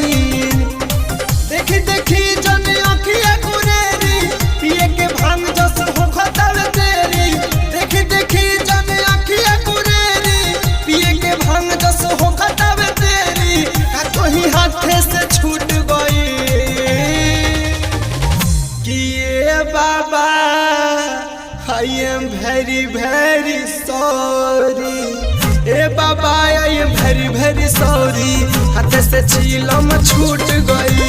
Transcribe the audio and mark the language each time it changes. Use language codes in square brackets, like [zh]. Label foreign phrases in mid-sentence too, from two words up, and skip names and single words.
[bho] देखी देखी जन अखिया गुरेरी, पिए के भांग जस हो खतल तेरी। देखी देखी जन अखिया गुरेरी, पिए के भांग जस हो खतल तेरी। का कोई हाथे से छूट गई किए बाबा [en] I am very very sorry. [bho] ए बाबा [en] I am very very sorry, [bho] हाथ से चिलम छूट गई।